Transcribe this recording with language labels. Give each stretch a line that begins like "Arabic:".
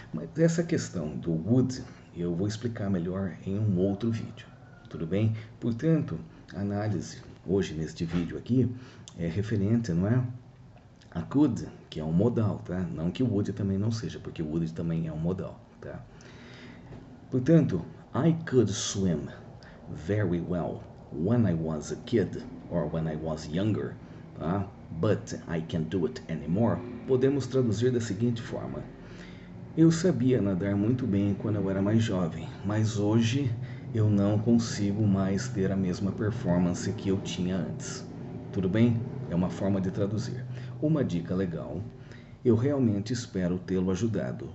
Portuguese: Mas essa questão do would eu vou explicar melhor em um outro vídeo. Tudo bem? Portanto, a análise hoje neste vídeo aqui é referente, não é? A could, que é um modal, tá? Não que o would também não seja, porque o would também é um modal, tá?
English: Portanto, I could swim very well when I was a kid or when I was younger, tá? But I can't do it anymore.
Portuguese: Podemos traduzir da seguinte forma: eu sabia nadar muito bem quando eu era mais jovem, mas hoje eu não consigo mais ter a mesma performance que eu tinha antes. Tudo bem? É uma forma de traduzir. Uma dica legal. Eu realmente espero tê-lo ajudado.